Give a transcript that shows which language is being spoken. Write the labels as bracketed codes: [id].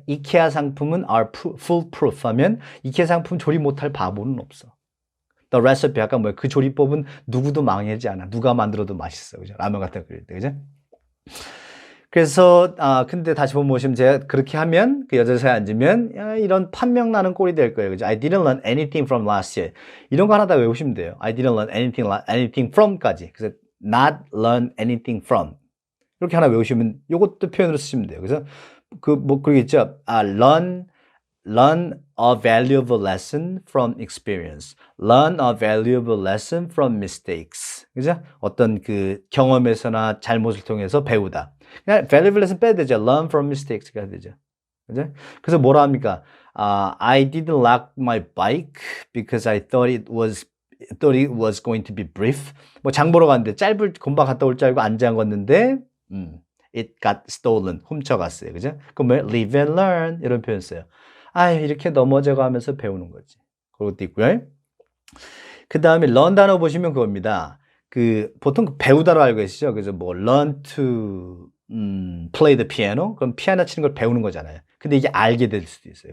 [ko] 이케아 상품은 [en] are foolproof [ko] 하면 이케아 상품 조립 못할 바보는 없어. The recipe 아까 그 조리법은 누구도 망하지 않아. 누가 만들어도 맛있어. 그죠? 라면 같은 거 끓일 때. 그죠? 그래서 근데 다시 보시면 제가 그렇게 하면 그 여자사에 앉으면 이런 판명 나는 꼴이 될 거예요. [en] 그죠? I didn't learn anything from last year. [ko] 이런 거 하나 다 외우시면 돼요. [en] I didn't learn anything from까지. 그래서 not learn anything from. [ko] 이렇게 하나 외우시면 이것도 표현으로 쓰시면 돼요. 그래서 그러겠죠. [en] learn a valuable lesson from experience. learn a valuable lesson from mistakes. [ko] 그죠? 어떤 그 경험에서나 잘못을 통해서 배우다. 그냥 valuable lesson 빼야 되죠. learn from mistakes 해야 되죠. 그죠? 그래서 뭐라 합니까? [en] I didn't lock my bike because I thought it was going to be brief. [ko] 장 보러 갔는데 금방 갔다 올 줄 알고 안 잠궜는데 [en] it got stolen. [ko] 훔쳐갔어요. 그죠? 그럼 [en] live and learn [ko] 이런 표현 써요. 이렇게 넘어져 가면서 배우는 거지. 그것도 있고요. 그 다음에 learn 단어 보시면 그겁니다. 보통 배우다로 알고 계시죠? [en] 그래서 learn to play the piano. [ko] 그럼 피아노 치는 걸 배우는 거잖아요. 근데 이게 알게 될 수도 있어요.